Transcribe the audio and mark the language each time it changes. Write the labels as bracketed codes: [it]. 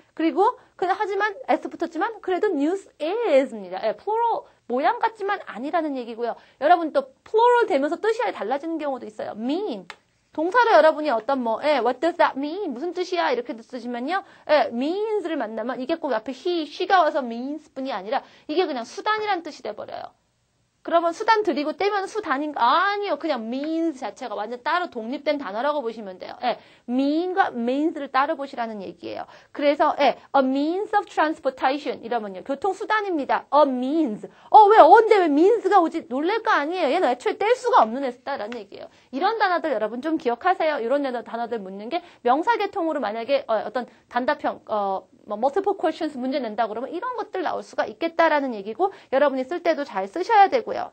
[ko] 그리고 하지만 S 붙었지만 그래도 news is입니다. plural 모양 같지만 아니라는 얘기고요. 여러분 또 plural 되면서 뜻이 아예 달라지는 경우도 있어요. [en] mean [ko] 동사로 여러분이 어떤 [en] what does that mean? [ko] 무슨 뜻이야? 이렇게 쓰시면요. means를 만나면 이게 꼭 앞에 he, she가 와서 means 뿐이 아니라 이게 그냥 수단이란 뜻이 돼버려요. 그러면 수단 들이고 떼면 수단인가? 아니요. 그냥 means 자체가 완전 따로 독립된 단어라고 보시면 돼요. 예, mean과 means를 따로 보시라는 얘기예요. 그래서 예, [en] a means of transportation [ko] 이러면요. 교통수단입니다. a means. 왜 언제 왜 means가 오지? 놀랄 거 아니에요. 얘는 애초에 뗄 수가 없는 애다라는 얘기예요. 이런 단어들 여러분 좀 기억하세요. 이런 단어들 묻는 게 명사계통으로 만약에 어떤 단답형 multiple questions 문제 낸다 그러면 이런 것들 나올 수가 있겠다라는 얘기고 여러분이 쓸 때도 잘 쓰셔야 되고요.